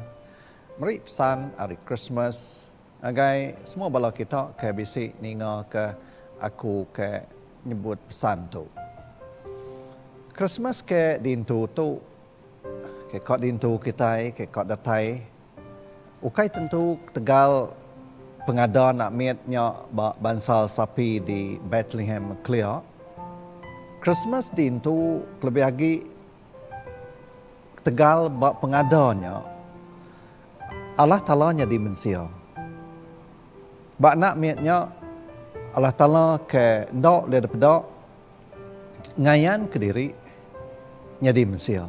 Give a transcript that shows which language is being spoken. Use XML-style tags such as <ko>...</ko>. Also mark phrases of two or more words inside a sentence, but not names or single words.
<iba>Meri pesan hari Christmas. Agai semua bala kita ke bisik ninga ke aku ke nyebut pesan tu. Christmas ke dintu tu, ke kod dintu kita, ke kod datai. Ukai tentu tegal pengada nak mietnya bansal sapi di Bethlehem clear. Christmas dintu lebih lagi tegal bak pengadanya Allah Ta'ala nya dimensia. Bak nak mietnya Allah Ta'ala ke ndok le daripada ngayan ke diri nya dimensia.</iba>